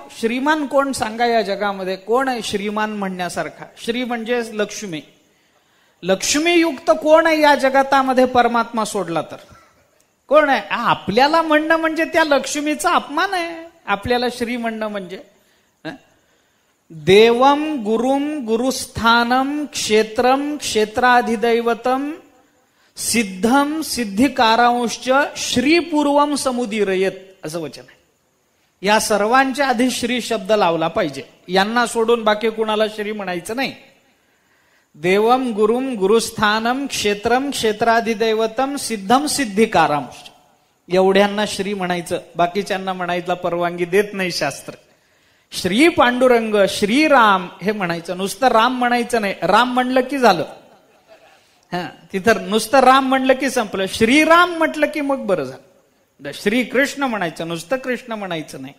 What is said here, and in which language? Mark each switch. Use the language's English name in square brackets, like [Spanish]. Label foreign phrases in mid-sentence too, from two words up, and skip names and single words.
[Marathi] श्रीमान कोण सांगा या जगामध्ये? कोण आहे श्रीमान म्हणण्यासारखा? श्री म्हणजे लक्ष्मी. लक्ष्मीयुक्त कोण आहे या जगतामध्ये परमात्मा सोडला तर? कोण आहे? आपल्याला म्हणणं म्हणजे त्या लक्ष्मीचा अपमान आहे. आपल्याला श्री म्हणणं म्हणजे [Sanskrit] देवम गुरुम गुरुस्थानम क्षेत्रम क्षेत्राधिदैवतम सिद्धम सिद्धिकारांश्च श्रीपूर्वम समुदीरयेत [Marathi] असं वचन आहे. या सर्वांच्या आधी श्री शब्द लावला पाहिजे. यांना सोडून बाकी कुणाला श्री म्हणायचं नाही. [Sanskrit] देवम गुरुम गुरुस्थानम क्षेत्रम क्षेत्राधिदैवतम सिद्धम सिद्धिकारांश्च [Marathi] एवढ्यांना श्री म्हणायचं. बाकीच्यांना म्हणायला परवानगी देत नाही शास्त्र. श्री पांडुरंग, श्रीराम हे म्हणायचं. नुसतं राम म्हणायचं नाही. राम म्हणलं की झालं. तिथं नुसतं राम म्हणलं की संपलं. श्रीराम म्हटलं की मग बरं झालं. श्री कृष्ण म्हणायचं, नुसतं कृष्ण म्हणायचं नाही.